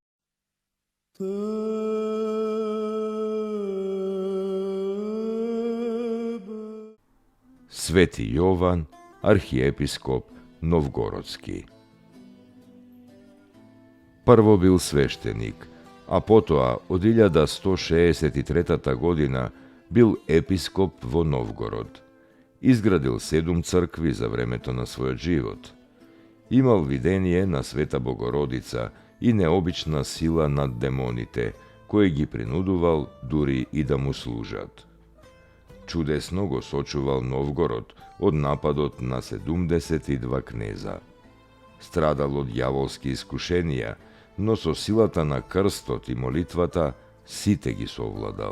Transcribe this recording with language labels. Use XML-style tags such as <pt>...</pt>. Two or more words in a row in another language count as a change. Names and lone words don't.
<mk>Свети Јован, архиепископ Новгородски. Прво бил свештеник, а потоа од 1163 година бил епископ во Новгород. Изградил 7 цркви за времето на својот живот. Имао видение на Света Богородица и необична сила над демоните, кои ги принудувал дури и да му служат. Чудесно го сочувал Новгород од нападот на 72 кнеза. Страдал од ѓаволски искушенија, но со силата на крстот и молитвата сите ги совладал.</mk>